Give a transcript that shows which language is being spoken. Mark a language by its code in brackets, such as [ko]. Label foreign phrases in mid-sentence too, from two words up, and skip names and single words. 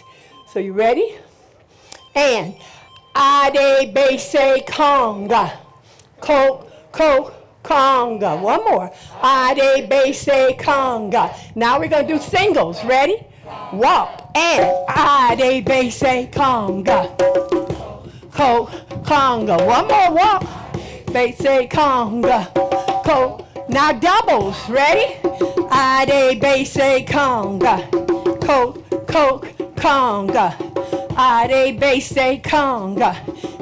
[en] So you ready? And ade, bass, conga, conga. One more. Ade, bass, conga. Now we're going to do singles. Ready? Walk. And ade, bass, conga. Conga. One more walk. Bass, conga. Now doubles. Ready? Ade, bass, conga. Conga. Ade, bass, conga.